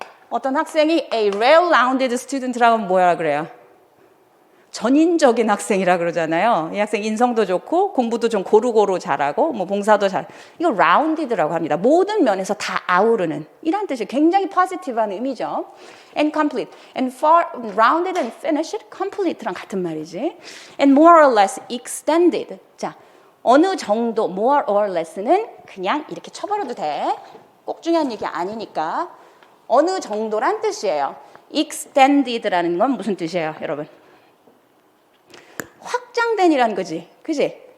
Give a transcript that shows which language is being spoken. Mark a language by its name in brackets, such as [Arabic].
[Korean] 어떤 학생이 [English] a well-rounded student [Korean] 라고 하면 뭐라 그래요? 전인적인 학생이라 그러잖아요. 이 학생 인성도 좋고 공부도 좀 고루고루 잘하고 뭐 봉사도 잘. 이거 rounded라고 합니다. 모든 면에서 다 아우르는 이런 뜻이 굉장히 포지티브한 의미죠. [English] And complete, and far rounded and finished, complete랑 [Korean] 같은 말이지. [English] And more or less extended. [Korean] 자, 어느 정도 more or less는 그냥 이렇게 쳐버려도 돼. 꼭 중요한 얘기 아니니까. 어느 정도란 뜻이에요. extended라는 건 무슨 뜻이에요, 여러분? 확장된이라는 거지. 그지?